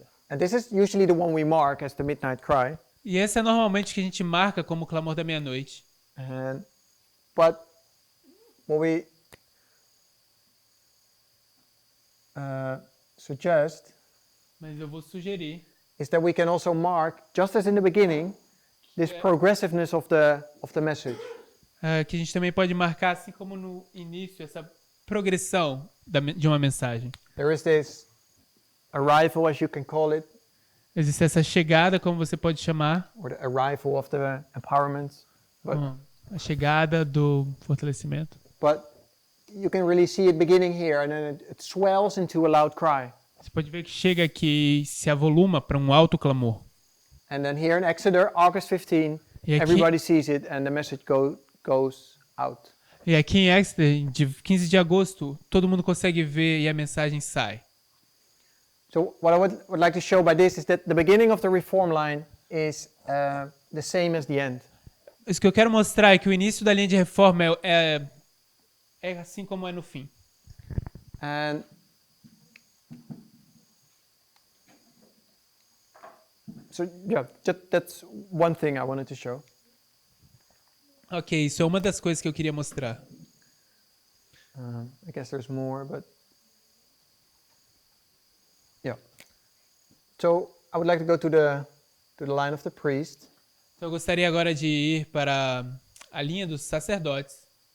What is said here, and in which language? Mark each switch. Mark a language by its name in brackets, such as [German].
[English] And this is usually the one we mark as the midnight cry. [Portuguese] E esse é normalmente o que a gente marca como o clamor da meia-noite. [English] But what we suggest [Portuguese] Mas eu vou sugerir [English] is that we can also mark, just as in the beginning, this progressiveness of the message. [Portuguese] que a gente também pode marcar, assim como no início, essa progressão de uma mensagem. [English] There is this arrival, as you can call it, [Portuguese] Existe essa chegada, como você pode chamar, [English] or the arrival of the empowerment. But, [Portuguese] a chegada do fortalecimento. [English] but you can really see it beginning here, and then it swells into a loud cry. [Portuguese] Você pode ver que chega aqui e se avoluma para um alto clamor. [English] And then here in Exeter, August 15, [Portuguese] E aqui- [English] everybody sees it, and the message goes out. [Portuguese] E aqui em Exeter, de 15 de agosto, todo mundo consegue ver e a mensagem sai. [English] So what I would like to show by this is that the beginning of the reform line is the same as the end. [Portuguese] Isso que eu quero mostrar é que o início da linha de reforma é assim como é no fim. [English] And so yeah, that's one thing I wanted to show. [Portuguese] Ok, isso é uma das coisas que eu queria mostrar. [English] I guess there's more, but yeah. So I would like to go to the line of the priest. [Portuguese] Então eu gostaria agora de ir para a linha dos sacerdotes.